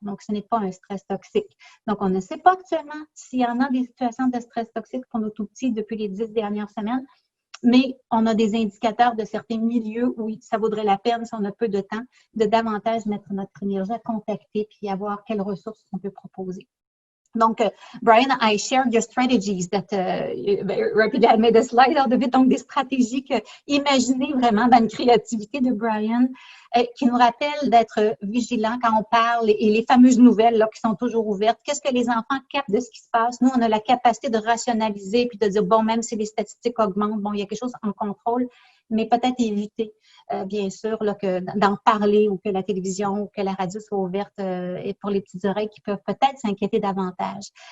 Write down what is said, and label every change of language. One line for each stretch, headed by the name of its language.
French: Donc, ce n'est pas un stress toxique. Donc, on ne sait pas actuellement s'il y en a des situations de stress toxique pour nos tout-petits depuis les 10 dernières semaines, mais on a des indicateurs de certains milieux où ça vaudrait la peine, si on a peu de temps, de davantage mettre notre énergie à contacter puis à voir quelles ressources on peut proposer.
English: Donc, Brian, I shared your strategies that rapidly I made a slide out of it.
French: Donc, des stratégies que imaginez vraiment dans une créativité de Brian qui nous rappellent d'être vigilants quand on parle et les fameuses nouvelles là, qui sont toujours ouvertes. Qu'est-ce que les enfants captent de ce qui se passe? Nous, on a la capacité de rationaliser puis de dire, bon, même si les statistiques augmentent, bon, il y a quelque chose en contrôle, mais peut-être éviter, bien sûr, là, d'en parler ou que la télévision ou que la radio soit ouverte et pour les petites oreilles qui peuvent peut-être s'inquiéter davantage.